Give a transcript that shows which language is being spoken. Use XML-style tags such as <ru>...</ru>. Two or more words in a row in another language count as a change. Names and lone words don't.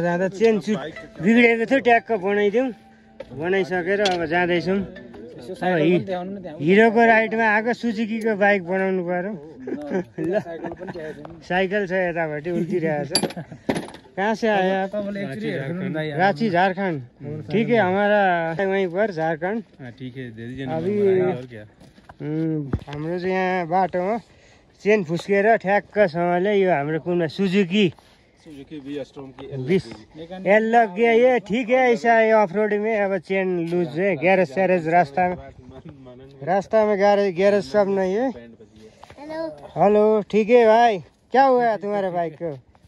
<ne>जाँदा चेन सुट बिग्रेको थियो ट्याक्क बनाइदिउँ बनाइसकेर अब जाँदैछौँ हिरोको राइडमा आएको सुजुकीको बाइक बनाउनु पर्यो ल साइकल छ यतापट्टि उल्टिरहेछ</ne> <hi>कहाँ से आया रांची झारखंड ठीक है हमारा वहीं पर झारखंड ठीक है दे दीजिए</hi> <ne>अभी हाम्रो चाहिँ यहाँ बाटोमा चेन फुस्केर ठ्याक्कसँगले यो हाम्रो कुन सुजुकी</ne> <hi>एल लग गया ये ठीक है ऐसा है</hi> <en>off road</en> <hi>में अब</hi> <en>chain loose</en> <hi>है गैरेज सैरेज रास्ता में गैरेज सब नहीं है हेलो ठीक है भाई क्या हुआ तुम्हारे बाइक को</hi>